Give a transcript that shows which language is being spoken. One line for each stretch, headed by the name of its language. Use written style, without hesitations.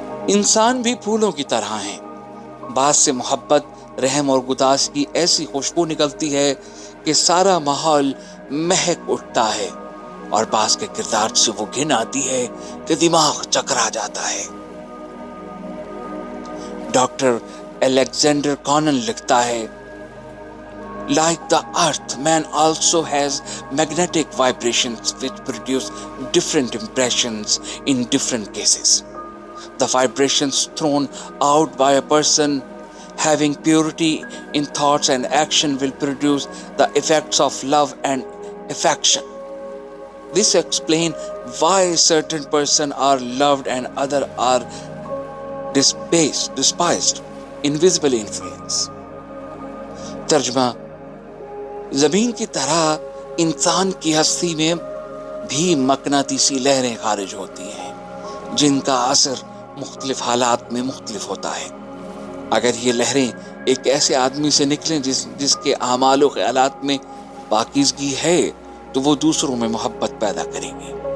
Hindi: इंसान भी फूलों की तरह हैं। बाज से मोहब्बत, रहम और गुदास की ऐसी खुशबू निकलती है कि सारा माहौल महक उठता है, और बाज के किरदार से वो घिन आती है कि दिमाग चकरा जाता है। डॉक्टर अलेक्जेंडर कॉनन लिखता है,
English: Like the earth, man also has magnetic vibrations which produce different impressions in different cases. The vibrations thrown out by a person having purity in thoughts and action will produce the effects of love and affection. This explains why certain persons are loved and others are despised. Invisible influence.
Hindi: तर्जमा, जमीन की तरह इंसान की हस्ती में भी मकनातीसी लहरें खारिज होती हैं, जिनका असर मुख्तलिफ हालात में मुख्तलिफ होता है। अगर ये लहरें एक ऐसे आदमी से निकलें जिसके आमाल और ख्यालात में पाकीज़गी है, तो वो दूसरों में मोहब्बत पैदा करेंगे।